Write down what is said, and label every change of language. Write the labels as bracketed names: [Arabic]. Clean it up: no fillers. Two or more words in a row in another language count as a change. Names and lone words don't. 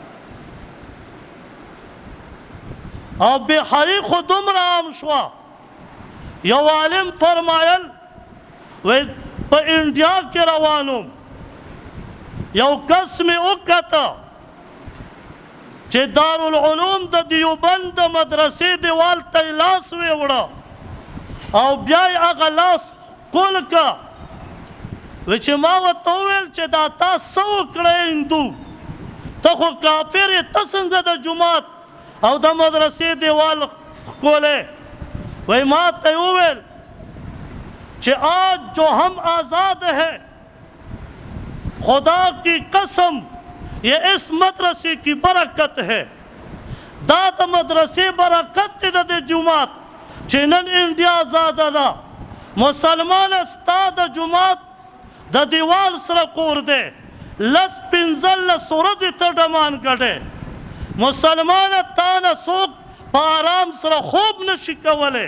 [Pashto] او بې حیي خو دومره عام شوه، یو عالم فرمایل وی په انډیا کې روانوم، یو کس مې وکته چې دارالعلوم د دیوبند د مدرسې دیوال ته یې لاس ویوړه او بیا یې هغه لاس کول که. وی چې ما ورته وویل چې دا تا څه وکړی هندو، ته خو کافر یې، ته څنګه د جومات او د مدرسې دیوال ښکولی؟ وی ما ته یې وویل چې [Urdu] آج جو ہم آزاد ہے خدا کی قسم یہ اس مدرسے کی برکت ہے. [Pashto] دا د مدرسې برکت دی د دې جومات چې نن انډیا آزاده ده. مسلمانه ستا د جومات د دیوال سره کور دی، لس پنځلس ورځې ته ډمان ګډې. مسلمانه تا نه څوک په آرام سره خوب نشي کولی.